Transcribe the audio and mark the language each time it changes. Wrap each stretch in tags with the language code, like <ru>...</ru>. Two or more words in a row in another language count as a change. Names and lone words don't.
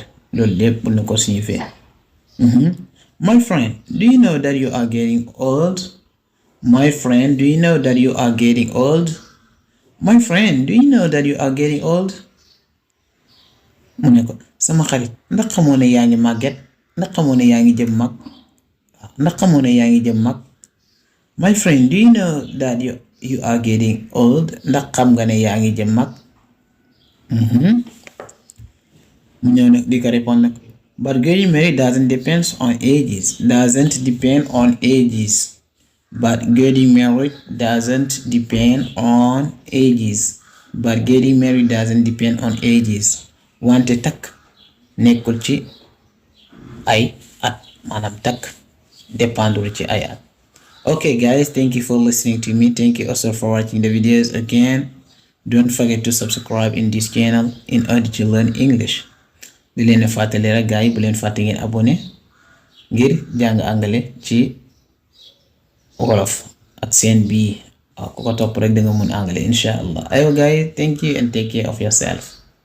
<wo>Loolu lépp mën na ko signifier.</wo> <en>My friend, do you know that you are getting old? My friend, do you know that you are getting old? My friend, do you know that you are getting old?</en> <wo>Mu ne ko sama xarit ndax xamoo ne yaa ngi màgget ndax xamoo ne yaa ngi jëm mag.</wo> <en>My friend, do you know that you are getting old?</en> <wo>Ndax xam nga ne yaa ngi jëm mag. Mu ñëw nag di ko répondre nag.</wo> <en>But getting married doesn't depend on ages. But getting married doesn't depend on ages.</en> <wo>Wante takk nekkul ci ay at maanaam takk dépendre ci ay at.</wo> <en>Okay guys, thank you for listening to me. Thank you also for watching the videos. Again, don't forget to subscribe in this channel in order to learn English.</en> <wo>Di leen fàttali rek gars yi bu leen fàtte ngeen abonné ngir jàng anglais ci wolof ak seen bii ku ko topp rek da nga mun anglais</wo> <ar>إن شاء الله.</ar> <en>Ayo guys, thank you and take care of yourself.</en>